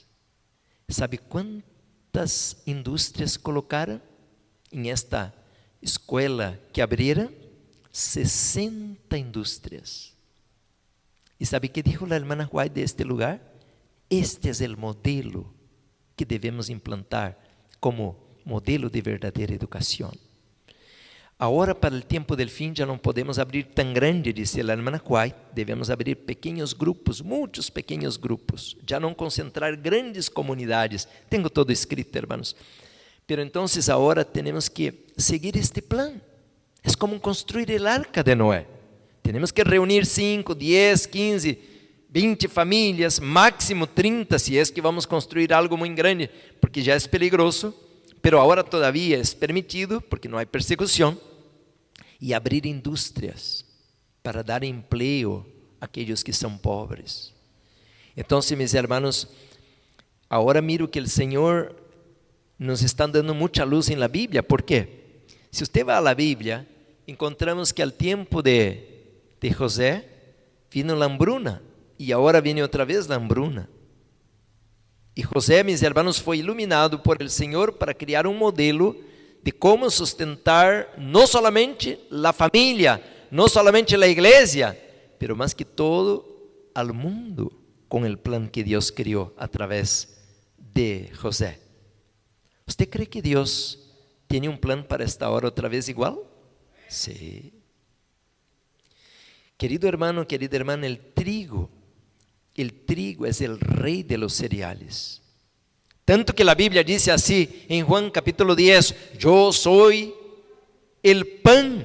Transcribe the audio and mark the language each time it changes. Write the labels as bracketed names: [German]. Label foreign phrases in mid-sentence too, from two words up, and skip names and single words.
[Spanish] ¿Sabe cuántas industrias colocaron en esta escuela que abrieron? 60 industrias. ¿Y sabe qué dijo la hermana White de este lugar? Este es el modelo que debemos implantar como modelo de [Portuguese] verdadeira educação. Agora, para o tempo del fim, já não podemos abrir tão grande, disse a irmã White, devemos abrir pequenos grupos, muitos pequenos grupos, já não concentrar grandes comunidades. Tenho todo escrito, hermanos. [Spanish] Pero entonces [Portuguese] agora temos que seguir este plan. É como construir [Spanish] el arca [Portuguese] de Noé. Temos que reunir 5, 10, 15, 20 famílias, máximo 30, se é que vamos construir algo muito grande, porque já é peligroso, pero agora todavía é permitido, porque não há persecução, e abrir indústrias para dar emprego àqueles que são pobres. Então, meus irmãos, agora miro que o Senhor nos está dando muita luz na Bíblia. ¿Por quê? Se você vai à Bíblia, encontramos que ao tempo de José [Spanish] vino a hambruna, [Portuguese] e agora vem outra vez a hambruna. E José, meus irmãos, foi iluminado por el Senhor para criar um modelo de como sustentar não somente a família, não somente a igreja, pero mais que todo [Spanish] al mundo [Portuguese] com o plan que Deus criou através de José. ¿Você crê que Deus tem um plan para esta hora outra vez igual? Sí. [Spanish] Querido hermano, querida hermana, el trigo es el rey de los cereales. Tanto que la Biblia dice así en Juan capítulo 10, yo soy el pan.